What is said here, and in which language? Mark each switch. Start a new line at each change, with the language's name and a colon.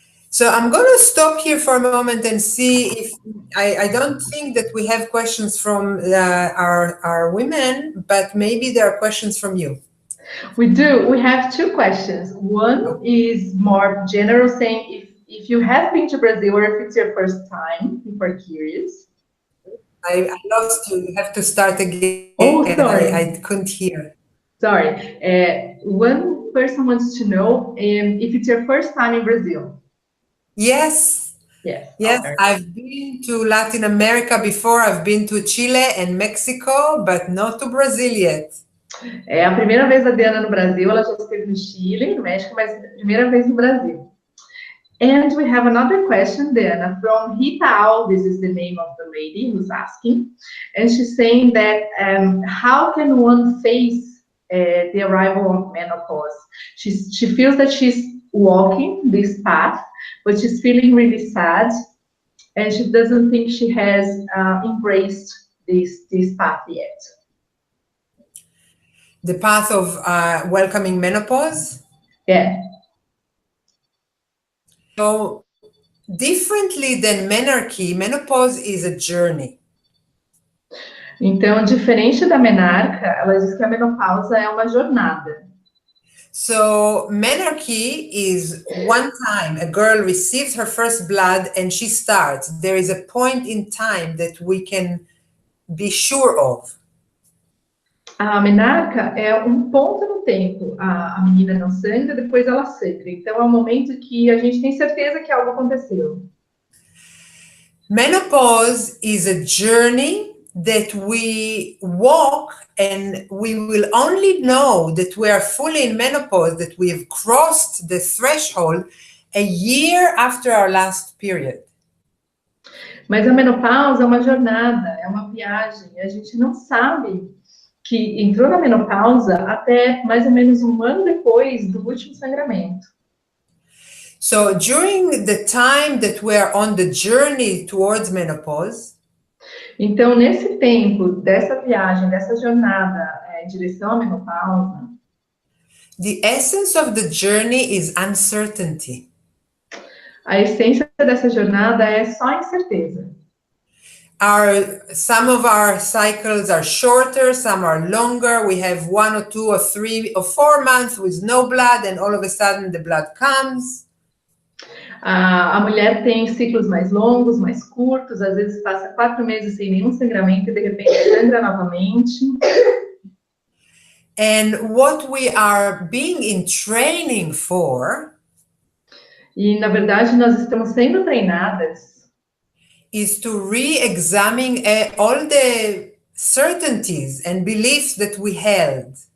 English: So I'm going to stop here for a moment and see if I don't think that we have questions from our women, but maybe there are questions from you. We do. We have two questions. One is more general, saying if you have been to Brazil or if it's your first time, if we're curious. I lost you. You have to start again. Oh, sorry. I couldn't hear. Sorry. One person wants to know if it's your first time in Brazil. Yes. Yes. Yes, I've been to Latin America before. I've been to Chile and Mexico, but not to Brazil yet.
Portuguese: É a primeira vez da DeAnna no Brasil. Ela já esteve no Chile, no México, mas é a primeira vez no Brasil.
English: And we have another question, DeAnna, from Rita Al. This is the name of the lady who's asking. And she's saying that how can one face the arrival of menopause? She feels that she's walking this path, but she's feeling really sad. And she doesn't think she has embraced this path yet. The path of welcoming menopause?
Portuguese: É.
English: So, differently than menarche, menopause is a journey.
Portuguese: Então, diferente da menarca, ela diz que a menopausa é uma jornada.
English: So, menarche is one time a girl receives her first blood and she starts. There is a point in time that we can be sure of.
Portuguese: A menarca é um ponto no tempo. A menina não sangra, depois ela sangra. Então, é um momento que a gente tem certeza que algo aconteceu.
English: Menopause is a journey that we walk, and we will only know that we are fully in menopause, that we have crossed the threshold a year after our last period.
Portuguese: Mas a menopausa é uma jornada, é uma viagem. A gente não sabe que entrou na menopausa até mais ou menos um ano depois do último sangramento.
English: So during the time that we are on the journey towards menopause,
Portuguese: então, nesse tempo dessa viagem, dessa jornada em direção à menopausa,
English: the essence of the journey is uncertainty.
Portuguese: A essência dessa jornada é só incerteza.
English: Some of our cycles are shorter, some are longer. We have 1 or 2 or 3 or 4 months with no blood, and all of a sudden the blood comes.
Portuguese: A mulher tem ciclos mais longos, mais curtos, às vezes passa 4 meses sem nenhum sangramento e de repente sangra novamente.
English: And what we are being in training for,
Portuguese: e na verdade nós estamos sendo treinadas,
English: is to re-examine all the certainties and beliefs that we held.